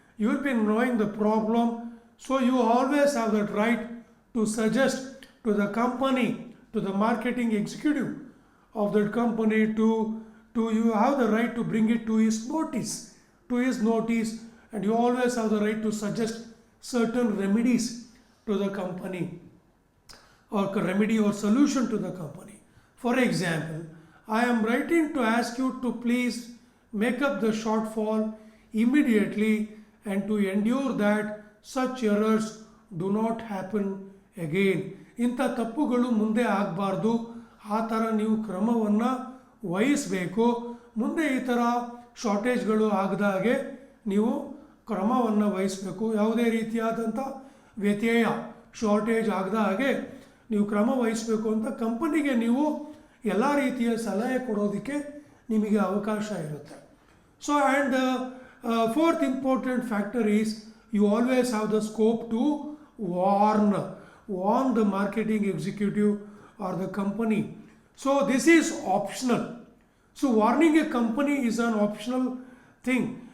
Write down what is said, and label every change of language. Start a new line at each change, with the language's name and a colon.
English: You will be knowing the problem. So you always have that right to suggest to the company, to the marketing executive of that company, to you have the right to bring it to his notice, and you always have the right to suggest certain remedies to the company, or remedy or solution to the company. For example, I am writing to ask you to please make up the shortfall immediately and to endure that such errors do not happen again.
Kannada: ಇಂಥ ತಪ್ಪುಗಳು ಮುಂದೆ ಆಗಬಾರ್ದು, ಆ ಥರ ನೀವು ಕ್ರಮವನ್ನು ವಹಿಸಬೇಕು. ಮುಂದೆ ಈ ಥರ ಶಾರ್ಟೇಜ್ಗಳು ಆಗದ ಹಾಗೆ ನೀವು ಕ್ರಮವನ್ನು ವಹಿಸಬೇಕು. ಯಾವುದೇ ರೀತಿಯಾದಂಥ ವ್ಯತ್ಯಯ ಶಾರ್ಟೇಜ್ ಆಗದ ಹಾಗೆ ನೀವು ಕ್ರಮ ವಹಿಸಬೇಕು ಅಂತ ಕಂಪನಿಗೆ ನೀವು ಎಲ್ಲ ರೀತಿಯ ಸಲಹೆ ಕೊಡೋದಕ್ಕೆ ನಿಮಗೆ ಅವಕಾಶ ಇರುತ್ತೆ.
English: So and fourth important factor is you always have the scope to warn the marketing executive or the company. So this is optional. So warning a company is an optional thing.